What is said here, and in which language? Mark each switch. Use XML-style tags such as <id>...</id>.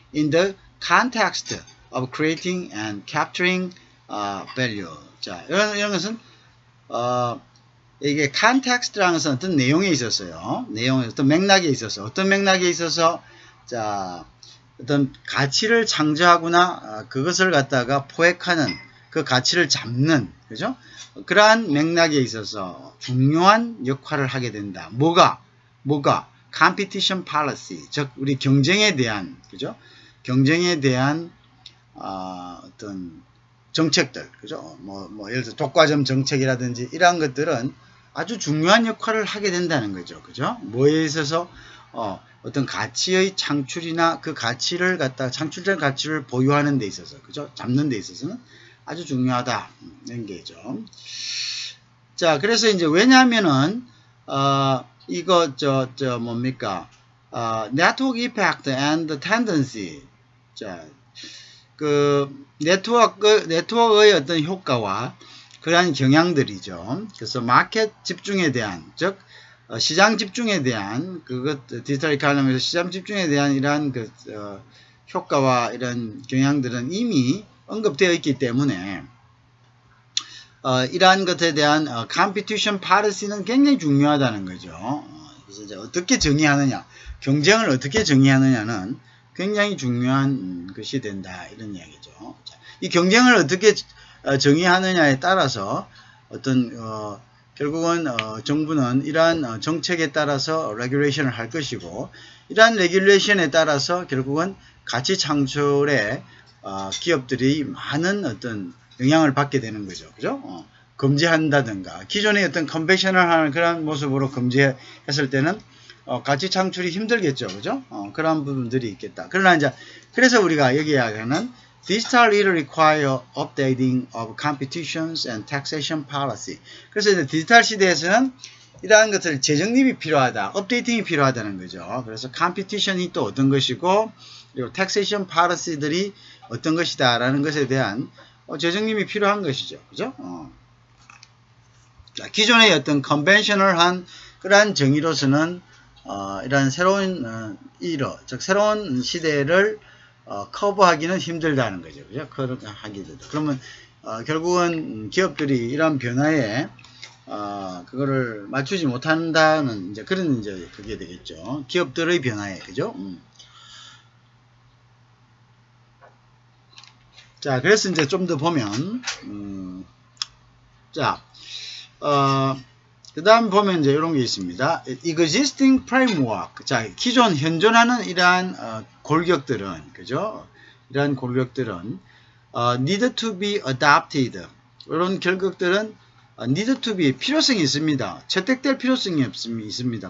<en>In the context of creating and capturing value.</en> <ko>자, 이런 것은 이게 context라는 것은 어떤 내용에 있었어요. 어떤 맥락에 있어서 자, 어떤 가치를 창조하거나 그것을 갖다가 포획하는 그 가치를 잡는, 그죠? 그러한 맥락에 있어서 중요한 역할을 하게 된다. 뭐가? competition policy, 즉 우리 경쟁에 대한, 그죠? 경쟁에 대한 어떤 정책들, 그죠? 예를 들어 독과점 정책이라든지 이러한 것들은 아주 중요한 역할을 하게 된다는 거죠, 그죠? 뭐에 있어서 어떤 가치의 창출이나 그 가치를 갖다 창출된 가치를 보유하는 데 있어서, 그죠? 잡는 데 있어서는 아주 중요하다 이런 게죠. 자, 그래서 이제 왜냐하면은 이거 뭡니까?</ko> <en>Network Effect and Tendency.</en> <ko>자, 그 네트워크의 어떤 효과와 그러한 경향들이죠. 그래서 마켓 집중에 대한, 즉 시장 집중에 대한 그것 디지털 이코노미에서 시장 집중에 대한 이러한 효과와 이런 경향들은 이미 언급되어 있기 때문에 이러한 것에 대한 컴피티션 파리시는 굉장히 중요하다는 거죠. 그래서 이제 어떻게 정의하느냐, 경쟁을 어떻게 정의하느냐는 굉장히 중요한 것이 된다 이런 이야기죠. 이 경쟁을 어떻게 정의하느냐에 따라서 어떤 결국은 정부는 이러한 정책에 따라서 레귤레이션을 할 것이고, 이러한 레귤레이션에 따라서 결국은 가치 창출에 기업들이 많은 어떤 영향을 받게 되는 거죠. 그죠? 금지한다든가, 기존의 어떤 컨벤셔널한 그런 모습으로 금지했을 때는 가치 창출이 힘들겠죠. 그죠? 그런 부분들이 있겠다. 그러나 이제, 그래서 우리가 여기 이야기하는</ko> <en>Digital will require updating of competitions and taxation policy.</en> <ko>그래서 이제 디지털 시대에서는 이러한 것들 재정립이 필요하다, 업데이팅이 필요하다는 거죠. 그래서 컴피티션이 또 어떤 것이고, 그리고 taxation policy들이 어떤 것이다라는 것에 대한 재정립이 필요한 것이죠. 그죠? 자, 기존의 어떤 컨벤셔널한 그러한 정의로서는 이러한 새로운 즉 새로운 시대를 커버하기는 힘들다는 거죠. 그죠? 그러면 결국은 기업들이 이러한 변화에 그거를 맞추지 못한다는 이제 그런 이제 그게 되겠죠. 기업들의 변화에, 그죠? 자, 그래서 이제 좀 더 보면 자, 그 다음 보면 이제 이런 게 있습니다.</ko> <en>Existing framework.</en> <ko>자, 기존 현존하는 이러한 골격들은, 그죠? 이러한 골격들은</ko> <en>need to be adapted.</en> <ko>이런 결격들은</ko> <en>need to be</en> <ko>필요성이 있습니다. 채택될 필요성이 있습니다.</ko>